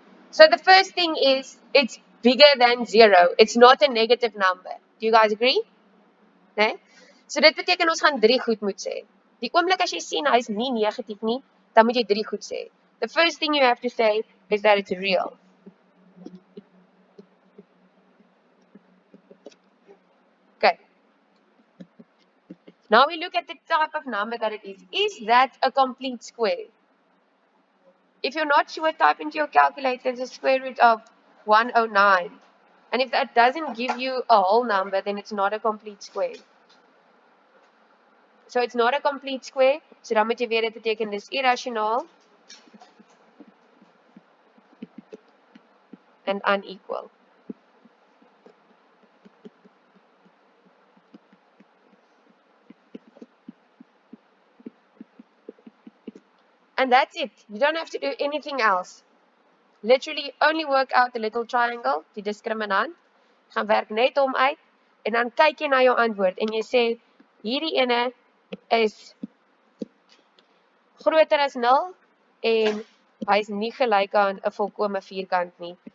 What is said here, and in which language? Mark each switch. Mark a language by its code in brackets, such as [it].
[en] So the first thing is it's bigger than 0. It's not a negative number. Do you guys agree? Nee? [af] So dit beteken ons gaan 3 goed moet sê. Die oomblik as jy sien hy is nie negatief nie, dan moet jy 3 goed sê. [en] The first thing you have to say is that it's real. Okay. Now we look at the type of number that it is. Is that a complete square? If you're not sure, type into your calculator the square root of 109. And if that doesn't give you a whole number, then it's not a complete square. So it's not a complete square. [af] So dan moet jy weet dit beteken dis [en] irrational and unequal. And that's it. You don't have to do anything else. Literally only work out the little triangle, die discriminant. [af] Gaan werk net hom uit en dan kyk jy na jou antwoord en jy sê hierdie ene is groter as 0 en hy is nie gelyk aan 'n volkomme vierkant nie.